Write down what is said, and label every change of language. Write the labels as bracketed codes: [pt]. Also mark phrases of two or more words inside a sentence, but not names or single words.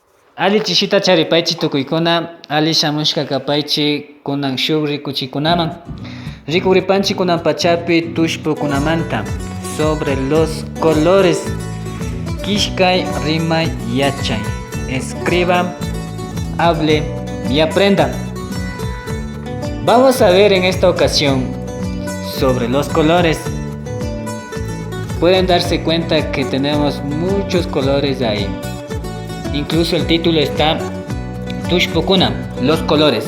[qu] Ali chishita charipaychi tukuykuna ali shamushka kapaychi kunan shuk rikuchikunaman rikuripanchik kunan pachapi tullpukunamanta [es] sobre los colores [qu] kishkay rimay yachay [es] escriba hable y aprenda. Vamos a ver en esta ocasión sobre los colores. Pueden darse cuenta que tenemos muchos colores ahí. Incluso el título está Tushpukuna, los colores.